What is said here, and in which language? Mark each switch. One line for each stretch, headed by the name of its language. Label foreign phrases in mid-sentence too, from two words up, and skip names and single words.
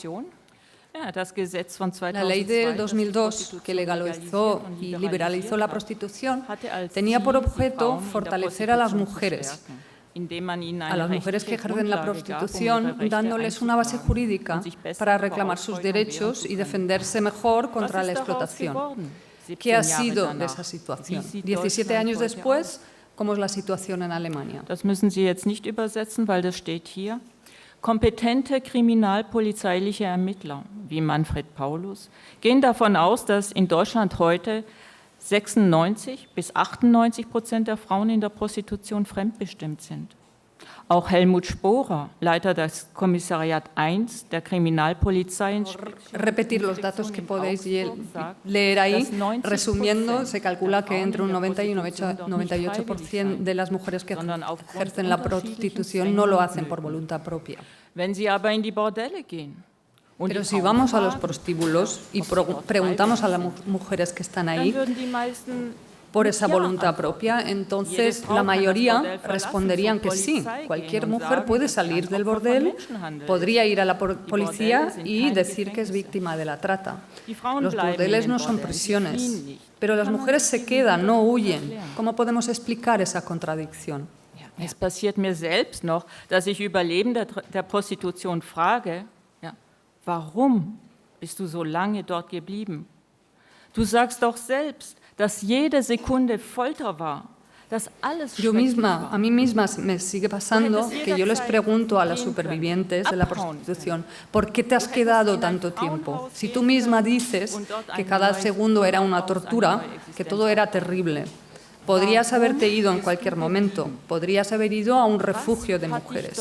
Spanish: La ley del 2002, que legalizó y liberalizó la prostitución, tenía por objeto fortalecer a las mujeres que ejercen la prostitución, dándoles una base jurídica para reclamar sus derechos y defenderse mejor contra la explotación. ¿Qué ha sido de esa situación? 17 años después, ¿cómo es la situación en Alemania?
German: Das müssen Sie jetzt nicht übersetzen, weil das steht hier. Kompetente kriminalpolizeiliche Ermittler wie Manfred Paulus gehen davon aus, dass in Deutschland heute 96 bis 98% der Frauen in der Prostitution fremdbestimmt sind. Auch Helmut Sporer, Leiter des Kommissariat 1 der Kriminalpolizei.
Spanish: Repetir los datos que podéis leer ahí. Resumiendo, se calcula que entre un 90 y un 98% de las mujeres que ejercen la prostitución no lo hacen por voluntad propia.
German: Wenn sie aber in die Bordelle gehen.
Spanish: Pero si vamos a los prostíbulos y preguntamos a las mujeres que están ahí por esa voluntad propia, entonces la mayoría responderían que sí. Cualquier mujer puede salir del bordel, podría ir a la policía y decir que es víctima de la trata. Los bordeles no son prisiones, pero las mujeres se quedan, no huyen. ¿Cómo podemos explicar esa contradicción?
German: Es passiert mir selbst noch, dass ich Überlebende der Prostitution frage, warum bist du so lange dort geblieben? Du sagst doch selbst, dass jede Sekunde Folter war.
Spanish: Yo misma, a mí misma me sigue pasando que yo les pregunto a las supervivientes de la prostitución, ¿por qué te has quedado tanto tiempo? Si tú misma dices que cada segundo era una tortura, que todo era terrible. Podrías haberte ido en cualquier momento, podrías haber ido a un refugio de mujeres.